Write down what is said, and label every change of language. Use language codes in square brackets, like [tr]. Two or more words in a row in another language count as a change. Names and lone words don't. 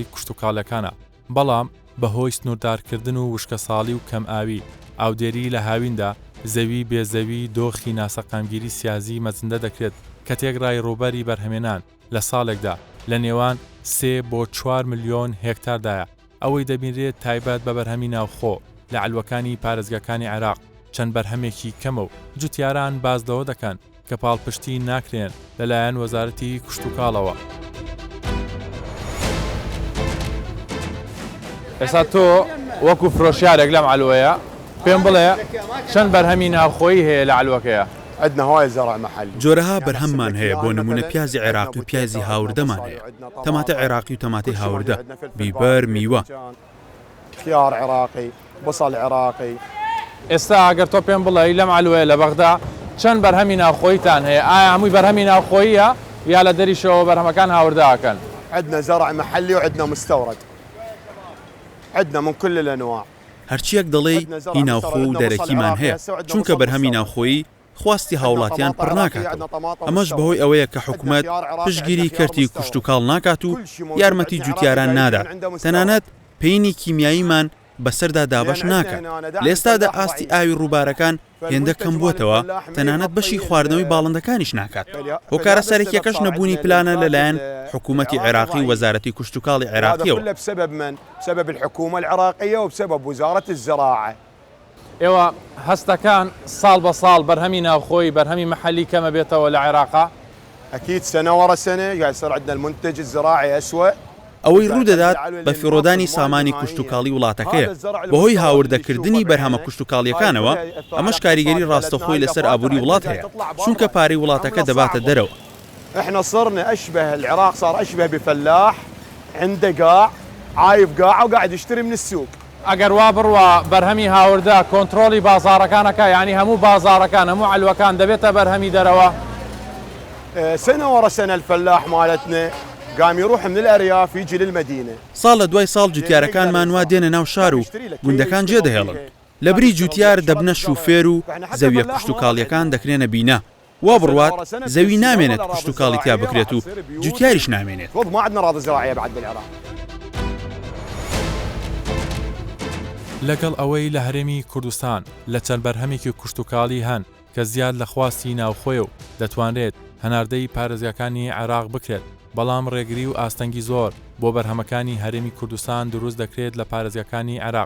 [ckb] کوشتتوکاڵەکانە، بەڵام بەهۆی سنووردارکردن و وشکە ساڵی و کەم ئاوی ئاودێری لە هاویندا زەوی بێزەوی دۆخی ناسەقامگیری سیازی مەزندە دەکرێت کە تێگرای ڕووبەری بەرهەمێنان لە ساڵێکدا لە نێوان 3 بۆ 4 ملیۆن هێکتاردایە، ئەوەی دەبینرێت تایبەت بە بەرهەمی ناوخۆ لە علوەکانی پارێزگەکانی عێراق چەند بەرهەمێکی کەمە و جوتیاران باز لەوە دەکەن کە پاڵپشتی ناکرێن لەلایەن وەزارەتی کوشتتوکاڵەوە. ئێستا تۆ وەکو فرۆشیارێک لەم علوەیە پێم بڵێ چەند بەرهەمی ناوخۆیی هەیە لە علوەکەیە؟ [ar] عندنا هواي زرع محلي [ckb] جۆرەها بەرهەممان هەیە بۆ نمونە پیازی عێراقی و پیازی هاوردەمان هەیە، تەماتە عێراقی و تەماتی هاوردە، بیبەر، میوە، [ar] خيار عراقي، بصل عراقي. [ckb] ئێستا ئەگەر تۆ پێم بڵێ لەم علوەیە لە بەغدا چەند بەرهەمی ناوخۆیتان هەیە؟ ئایا هەمووی بەرهەمی ناوخۆییە یا لە دەریشەوە بەرهەمەکان هاورداکەن؟ [ar] عندنا زرع محلي وعندنا مستورد، عندنا من كل الانواع. [ckb] هەرچیەک دەڵێ هی ناوخۆ و دەرەکیمان هەیە، چونکە بەرهەمی ناوخۆیی خواستی هاوڵاتیان پڕ ناکاتەوە. ئەمەش بەهۆی ئەوەیە کە حکوومەت پشتگیری کەرتی کوشتتوکاڵ ناکات و یارمەتی جوتیاران نادات، تەنانەت پێینی کیمیاییمان بەسەردا دابش ناکات. لە ئێستادا ئاستی ئاوی ڕووبارەکان هێندە کەم بووتەوە، تەنانەت بەشی خواردنەوەی باڵندەکانیش ناکات. هۆکارە سەرەکیەکەش نەبوونی پلانە لەلایەن حکوومەتی عێراقی و وەزارەتی کوشتتوکاڵی عێراقیەوە. [ar] بسبب من؟ بسبب الحكومة العراقية وبسبب وزارة الزراعة. [ckb] ئێوە هەستەکان ساڵ بە ساڵ بەرهەمی ناوخۆی بەرهەمی محلي کەمە بێتەوە لە عێراقا؟ [ar] أكيد سنة ورا سنة قاعد يصير عندنا المنتج الزراعي أسوأ. [ckb] ئەوەی ڕوودەدات بە فیڕۆدانی سامانی کوشتتوکاڵی وڵاتەکەیە بەهۆی هاوردەکردنی بەرهەمە کوشتتوکاڵیەکانەوە، ئەمەش کاریگەری ڕاستەخۆی لەسەر ئابووری وڵات هەیە، چونکە پارەی وڵاتەکە دەباتە دەرەوە. [ar] احنا صرنا أشبه العراق صار أشبه بفلاح عنده قاع عايف قاعه وقاعد يشتري من السوق. [ckb] ئەگەر وا بڕوە بەرهەمی هاوردا کۆنتترۆلی بازارەکانەکە، ینی هەموو بازارەکان هەموو علوەکان دەبێتە بەرهەمی دەرەوە. [ar] سنة ورا سنة الفلاح مالتنا قام يروح من الأرياف يجي للمدينة. [ckb] ساڵ لە دوای ساڵ جوتیارەکانمان وا دێنە ناو شار و گوندەکان جێدەهێڵن. لە بری جوتیار دەبنە شوفێر و زەویە کوشتتوکاڵیەکان دەکرێنە بینە. وا بڕوات زەوی نامێنێت کوشتتوکاڵی تیا بکرێت و جوتیاریش نامێنێت. [ar] ما عندنا أراضي زراعية بعد بالعراق. [ckb] لەگەڵ ئەوەی لە هەرێمی کوردستان لە چەند بەرهەمێکی کوشتتوکاڵی هەن کە زیاد لە خواستی ناوخۆی و دەتوانرێت هەناردەی پارێزگاکانی عێراق بکرێت، بەڵام ڕێگری و ئاستەنگی زۆر بۆ بەرهەمەکانی هەرێمی کوردستان دروست دەکرێت لە پارێزگاکانی عێراق.